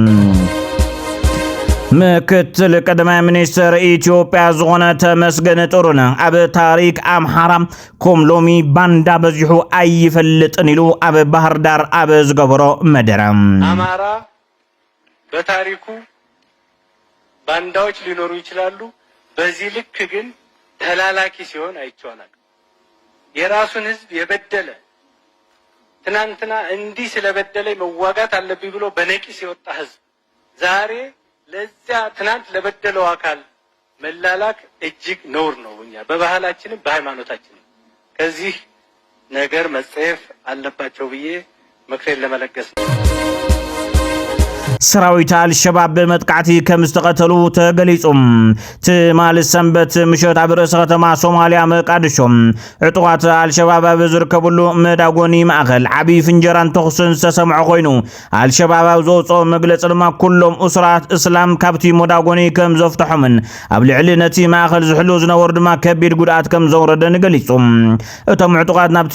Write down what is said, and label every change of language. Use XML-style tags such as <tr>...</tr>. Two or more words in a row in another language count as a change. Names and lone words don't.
<ti>ምክትል ቀዳማይ ሚኒስትር ኢትዮጵያ ዝኾነ ተመስገን ጥሩነህ ኣብ ታሪክ ኣምሓራ ኮምሎሚ ባንዳ በዚሑ ኣይፈልጥን ኢሉ ኣብ ባህር ዳር ኣብ ዝገበሮ መደረ</ti> <am>አማራ በታሪኩ ባንዳዎች ሊኖሩ ይችላሉ በዚህ ልክ ግን ተላላኪ ሲሆን አይቻላል የራሱን ህዝብ የበደለ ትናንትና እንዲህ ስለበደለ መዋጋት አለብኝ ብሎ በነቂስ የወጣ ህዝብ ዛሬ ለዛ ትናንት ለበደለው አካል መላላክ እጅግ ነውር ነው እኛ በባህላችንም በሃይማኖታችንም ከዚህ ነገር መጸየፍ አለባቸው ብዬ ምክሬን ለመለገስ</am> <ti>ሰራዊት አልሸባብ በመጥቃዕቲ ከም ዝተቀተሉ ተገሊጹም ትማል ሰንበት ምሽት ኣብ ርእሰ ከተማ ሶማሊያ መቃድሾ ዕጡቃት አልሸባብ ኣብ ዝርከብሉ መዳጎኒ ማእኸል ዓቢ ፍንጀራን ተኹስን ዝተሰምዖ ኮይኑ አልሸባብ ዘውፅኦ መግለፂ ድማ ኩሎም እስራት እስላም ካብቲ መዳጎኒ ከም ዘፍትሖምን ኣብ ልዕሊ ነቲ ማእኸል ዝሕሉ ዝነበሩ ድማ ከቢድ ጉድኣት ከም ዘውረደን ገሊጹ እቶም ዕጡቃት ናብቲ</ti>